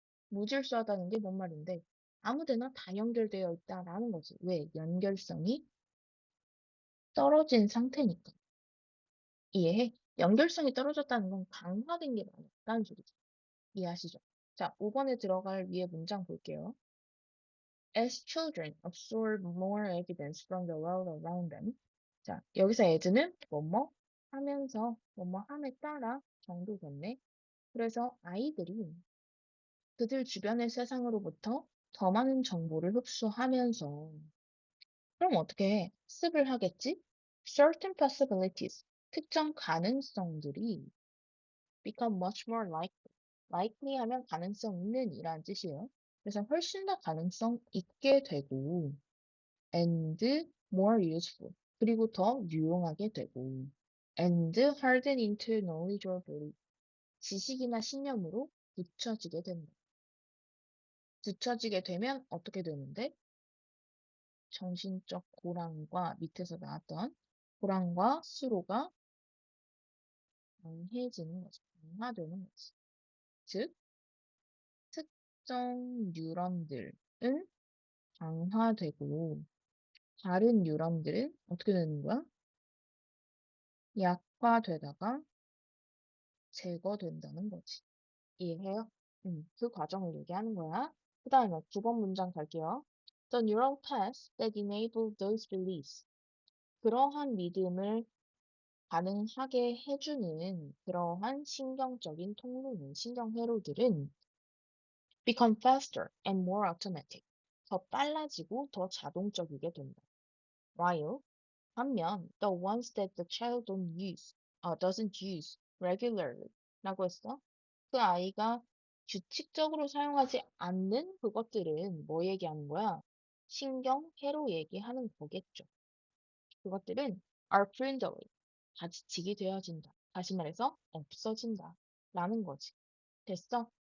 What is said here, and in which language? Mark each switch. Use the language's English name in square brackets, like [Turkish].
[Korean] 무질서하다는 게 뭔 말인데 아무데나 다 연결되어 있다라는 거지. 왜? 연결성이 떨어진 상태니까. 이해해? 연결성이 떨어졌다는 건 강화된 게 많았다는 소리죠. 이해하시죠? 자, 5번에 들어갈 위에 문장 볼게요. [English] As children absorb more evidence from the world around them. [Korean] 자, 여기서 as는 뭐뭐 하면서 뭐뭐 함에 따라 정도겠네. 그래서 아이들이 그들 주변의 세상으로부터 더 많은 정보를 흡수하면서 그럼 어떻게 해? 습을 하겠지? [English] Certain possibilities, [Korean] 특정 가능성들이 [English] become much more likely. [Korean] likely 하면 가능성 있는 이라는 뜻이에요. 그래서 훨씬 더 가능성 있게 되고 [English] and more useful. [Korean] 그리고 더 유용하게 되고 [English] and harden into knowledge or belief. [Korean] 지식이나 신념으로 굳혀지게 된다. 굳혀지게 되면 어떻게 되는데? 정신적 고랑과 밑에서 나왔던 고랑과 수로가 강해지는 거죠. 강화되는 거지. 즉, 특정 뉴런들은 강화되고 다른 뉴런들은 어떻게 되는 거야? 약화되다가 제거된다는 거지. 이해해요? 그 과정을 얘기하는 거야. 그 다음에 9번 문장 갈게요. [English] The neural paths that enable those beliefs. [Korean] 그러한 믿음을 가능하게 해주는 그러한 신경적인 통로는, 신경회로들은 [English] become faster and more automatic. [Korean] 더 빨라지고 더 자동적이게 된다. [English] While [Korean] 반면 [English] the ones that the child doesn't use regularly [Korean] 라고 했어. 그 아이가 규칙적으로 사용하지 않는 그것들은 뭐 얘기하는 거야? 신경회로 얘기하는 거겠죠. 그것들은 [English] are dwindling, [Korean] 가지치기 되어진다. 다시 말해서 없어진다. 라는 거지. 됐어?